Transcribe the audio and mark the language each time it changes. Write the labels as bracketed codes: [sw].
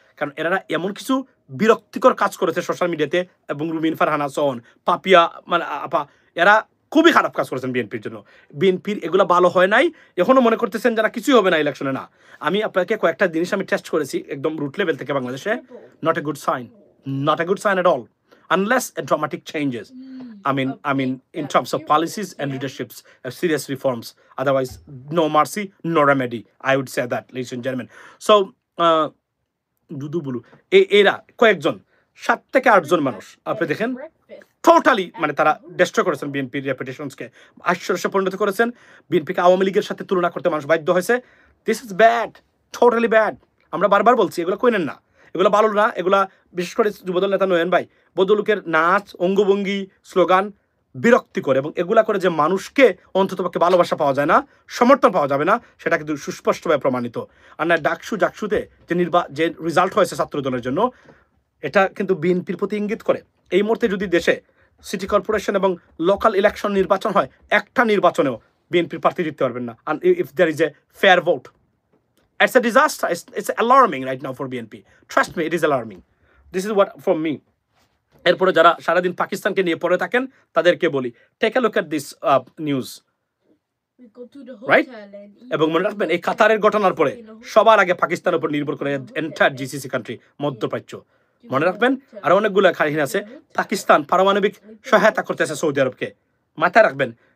[bn] কারণ এনারা এমন কিছু বিরক্তিকর কাজ করেছে সোশ্যাল মিডিয়াতে, এবং রুমিন ফারহানা সোহন, পাপিয়া মানে আপা, এরা খুবই খারাপ কাজ করেছেন বিএনপির জন্য। বিএনপির এগুলো ভালো হয় নাই। এখনো মনে করতেছেন যারা কিছুই হবে না ইলেকশনে। না, আমি আপনাকে কয়েকটা জিনিস আমি টেস্ট করেছি একদম রুট লেভেল থেকে বাংলাদেশে। [en] Not a good sign, not a good sign at all, unless a dramatic changes. I mean, in terms of policies and leaderships, serious reforms. Otherwise, no mercy, no remedy. I would say that, ladies and gentlemen. [bn] So, Dudu blue এরা কয়েকজন 7 থেকে 8 জন মানুষ আপনি দেখেন totally মানে তারা destroy করেছেন বিএনপির রেপুটেশনসকে, আশ্চর্যে পরিণত করেছেন। বিএনপিকে আওয়ামী লীগের সাথে তুলনা করতে মানুষ বাধ্য হয়েছে। [en] This is bad, totally bad. [bn] আমরা বারবার বলছি এগুলো কইনেন না, এগুলো ভালো না। এগুলা বিশেষ করে যুবদল নেতা নয়ন ভাই, বদলুকের নাচ, অঙ্গভঙ্গি, স্লোগান বিরক্তি করে, এবং এগুলা করে যে মানুষকে অন্ততপক্ষে ভালোবাসা পাওয়া যায় না, সমর্থন পাওয়া যাবে না, সেটা কিন্তু সুস্পষ্টভাবে প্রমাণিত। আর না জাকসুতে যে রেজাল্ট হয়েছে ছাত্র দলের জন্য, এটা কিন্তু বিএনপির প্রতি ইঙ্গিত করে। এই মুহূর্তে যদি দেশে সিটি কর্পোরেশন এবং লোকাল ইলেকশন নির্বাচন হয়, একটা নির্বাচনেও বিএনপির প্রার্থী জিততে পারবেন না। [en] and if there is a fair vote, it's a disaster. It's alarming right now for BNP. Trust me, it is alarming. This is what from me. [bn] এরপরে যারা সারাদিন পাকিস্তানকে নিয়ে পড়ে থাকেন তাদেরকে বলি, [en] Take a look at this news, right? [bn] এবং মনে রাখবেন এই কাতারের ঘটনার পরে সবার আগে পাকিস্তানের উপর নির্ভর করে এন্টায়ার জিসিসি কান্ট্রি, মধ্যপ্রাচ্য। মনে রাখবেন আরো অনেকগুলো কাহিনী আছে। পাকিস্তান পারমাণবিক সহায়তা করতেছে সৌদি আরবকে, মাথায় রাখবেন।